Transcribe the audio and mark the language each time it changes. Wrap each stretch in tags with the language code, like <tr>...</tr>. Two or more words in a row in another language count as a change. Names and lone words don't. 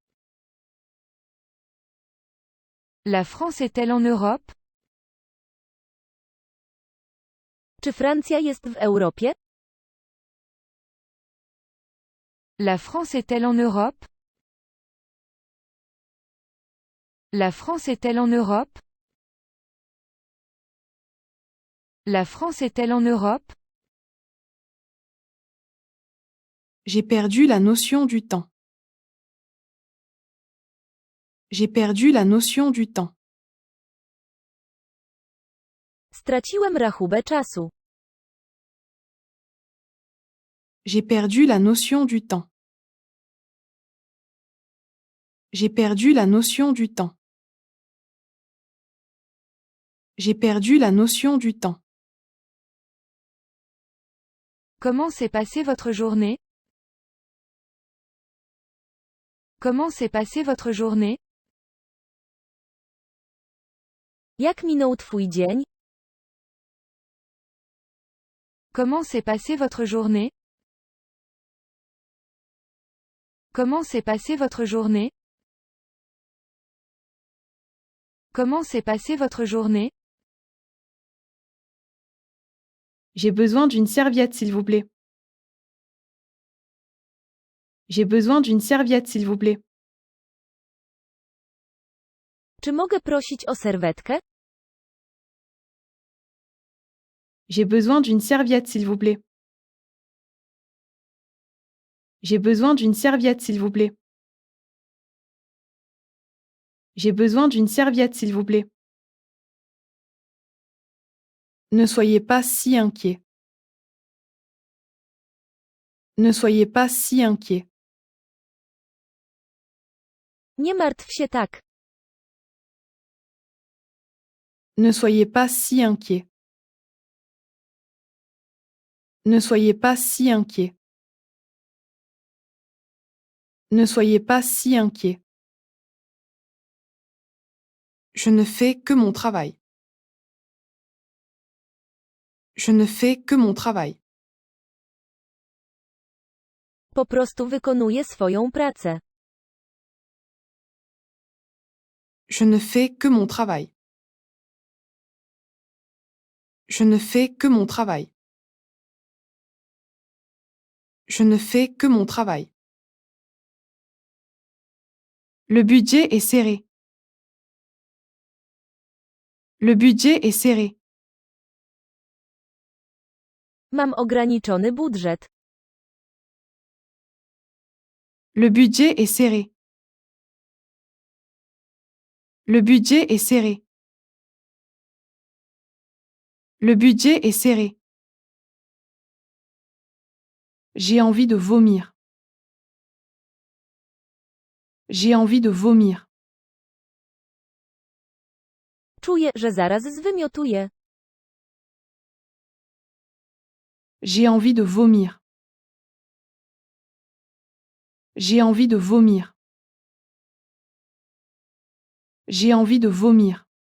<fr>La France est-elle en Europe?</fr> <pl>Czy Francja jest w Europie?</pl> <fr>La France est-elle en Europe? La France est-elle en Europe? La France est-elle en Europe? J'ai perdu la notion du temps. J'ai perdu la notion du temps.</fr> <pl>Straciłem rachubę czasu.</pl> <fr>J'ai perdu la notion du temps. J'ai perdu la notion du temps. J'ai perdu la notion du temps. Comment s'est passée votre journée? Comment s'est passée votre journée?</fr> <pl>Jak minął twój dzień?</pl> <fr>Comment s'est passée votre journée? Comment s'est passée votre journée? Comment s'est passée votre journée? J'ai besoin d'une serviette, s'il vous plaît. J'ai besoin d'une serviette, s'il vous plaît.</fr> <pl>Czy mogę prosić o serwetkę?</pl> <fr>J'ai besoin d'une serviette, s'il vous plaît. J'ai besoin d'une serviette, s'il vous plaît. J'ai besoin d'une serviette, s'il vous plaît. Ne soyez pas si inquiet. Ne soyez pas si inquiet.</fr> <pl>Nie martw się tak.</pl> <fr>Ne soyez pas si inquiet. Ne soyez pas si inquiet. Ne soyez pas si inquiet. Je ne fais que mon travail. Je ne fais que mon travail.</fr> <pl>Po prostu wykonuję swoją pracę.</pl> <fr>Je ne fais que mon travail. Je ne fais que mon travail. Je ne fais que mon travail. Le budget est serré. Le budget est serré.</fr> <pl>Mam ograniczony budżet.</pl> <fr>Le budget est serré. Le budget est serré. Le budget est serré. J'ai envie de vomir. J'ai envie de vomir.</fr> <pl>Czuję, że zaraz zwymiotuję.</pl> <fr>J'ai envie de vomir. J'ai envie de vomir. J'ai envie de vomir.</fr>